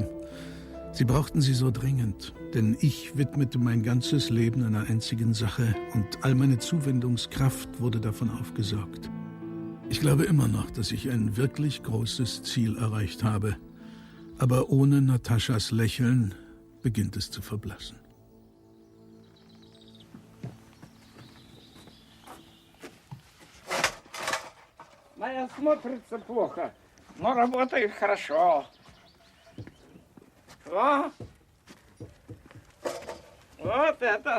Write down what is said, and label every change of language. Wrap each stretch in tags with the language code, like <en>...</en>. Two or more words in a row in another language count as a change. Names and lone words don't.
<de>Sie brauchten sie so dringend, denn ich widmete mein ganzes Leben einer einzigen Sache und all meine Zuwendungskraft wurde davon aufgesaugt. Ich glaube immer noch, dass ich ein wirklich großes Ziel erreicht habe. Aber ohne Nataschas Lächeln beginnt es zu verblassen.</de> <ru>Моя смотрится плохо, но работает хорошо. О! Вот это.</ru>